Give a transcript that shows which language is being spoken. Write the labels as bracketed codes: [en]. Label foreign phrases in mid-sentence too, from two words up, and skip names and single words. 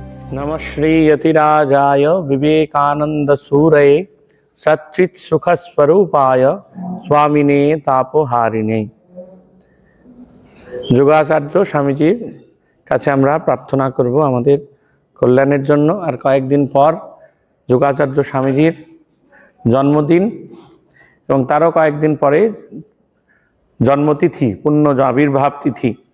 [sa] नमः श्री यतिराजाय विवेकानंद सूरये सच्चित सुख स्वरूपाय स्वामिने तापहारिणे। [bn] যোগাচার্য স্বামীজির কাছে আমরা প্রার্থনা করব আমাদের কল্যাণের জন্য। আর কয়েকদিন পর যোগাচার্য স্বামীজির জন্মদিন এবং তারও কয়েকদিন পরে জন্মতিথি, পূর্ণ আবির্ভাব তিথি।